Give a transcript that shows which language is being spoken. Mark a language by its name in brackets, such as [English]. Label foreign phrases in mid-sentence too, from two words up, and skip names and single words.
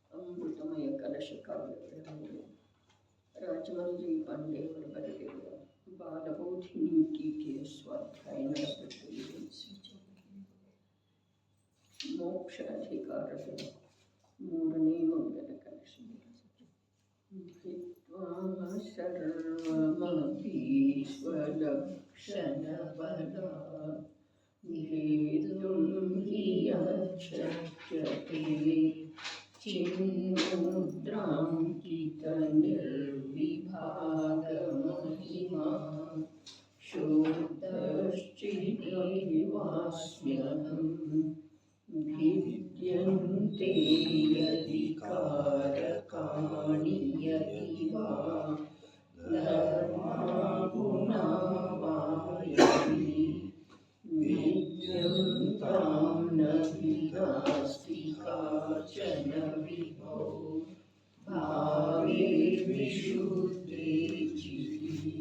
[Kannada] ಅಮೃತಮಯ ಕಲಶ ಕಾವ್ಯಗಳನ್ನು ರಾಜಮಂಜರಿ ಪಾಂಡೆಯವರು ಬರೆದಿರುವ ಬಾಲಬೋಧಿನಿ ಟೀಕೆಯ ಸ್ವಾಧ್ಯಾಯನ ಮೋಕ್ಷ ಅಧಿಕಾರದ ಮೂರನೇ ಮಂಗಲ ಕಲಶ [Sanskrit] सर्वमपि स्वलक्षण बल भेदुं हि यच्छक्यते चिन्मुद्राङ्कितनिर्विभागमहिमा शुद्धश्चिदेवास्म्यहं भिद्यन्ते यदि कारकाणि यदि वा धर्मागुणा वायति विद्यन्तां न विनास्ति काचन विभो भावे विशुद्धे चिति।